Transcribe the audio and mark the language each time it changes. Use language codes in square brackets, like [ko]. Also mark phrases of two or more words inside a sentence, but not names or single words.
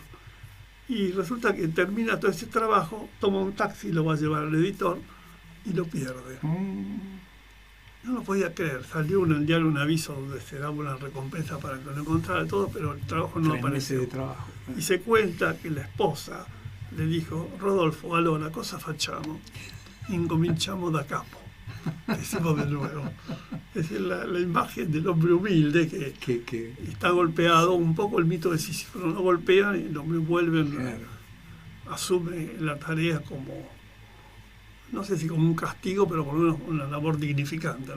[es] Y resulta que termina todo ese trabajo, toma un taxi, lo va a llevar al editor y lo pierde. No lo podía creer. Salió en el diario un aviso donde se daba una recompensa para que lo encontrara todo, pero el trabajo no apareció. De trabajo. Y se cuenta que la esposa le dijo: Rodolfo, [it] allora cosa facciamo? Incominciamo da capo. [es] decimos de nuevo. Es decir, la imagen del hombre humilde que está golpeado, un poco el mito de Sísifo, no golpean y el hombre vuelve, claro, asume la tarea como, no sé si como un castigo, pero por lo menos una labor dignificante, ¿no?